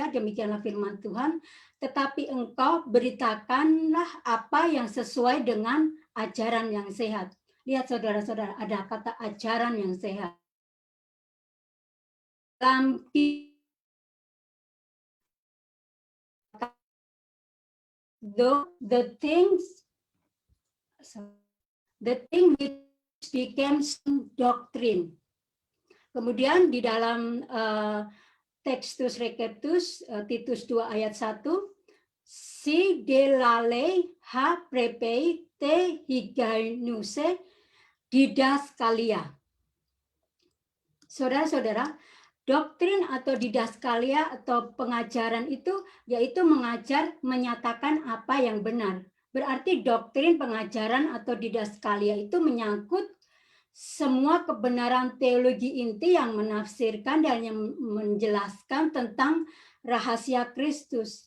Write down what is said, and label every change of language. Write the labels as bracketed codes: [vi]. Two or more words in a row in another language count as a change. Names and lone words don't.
[id] Demikianlah firman Tuhan. Tetapi engkau beritakanlah apa yang sesuai dengan ajaran yang sehat. Lihat saudara-saudara, ada kata ajaran yang sehat. [en] Dalam the thing which became doctrine. [id] Kemudian di dalam Textus Receptus Titus 2 ayat 1, [el] σὺ δὲ λάλει ἃ πρέπει τῇ ὑγιαινούσῃ διδασκαλίᾳ. [id] Saudara-saudara, doktrin atau didaskalia atau pengajaran itu yaitu mengajar, menyatakan apa yang benar. Berarti doktrin, pengajaran atau didaskalia itu menyangkut semua kebenaran teologi inti yang menafsirkan dan yang menjelaskan tentang rahasia Kristus.